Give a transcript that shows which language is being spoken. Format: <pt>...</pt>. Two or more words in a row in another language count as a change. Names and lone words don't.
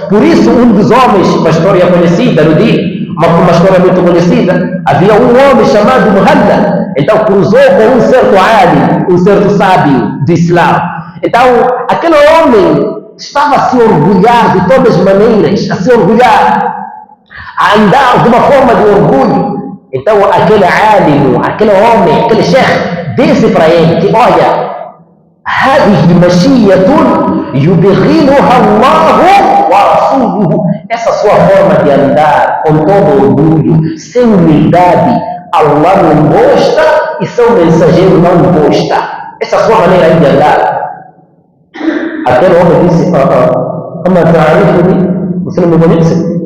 <pt>Por isso, um dos homens, uma história conhecida no dia, uma história muito conhecida, havia um homem chamado Muhammad, então cruzou com um certo ali, um certo sábio do Islã. Então, aquele homem estava a se orgulhar de todas as maneiras, a se orgulhar, a andar de uma forma de orgulho. Então, aquele alim, aquele homem, aquele sheikh, disse para ele que, olha,</pt> <ar>هذه مشية يبغضها الله ورسوله.</ar> <pt>Essa sua forma de andar com todo orgulho, sem humildade, Allah não gosta e seu mensageiro não gosta. Essa sua maneira de andar. Aquele homem disse, você não me conhece?</pt>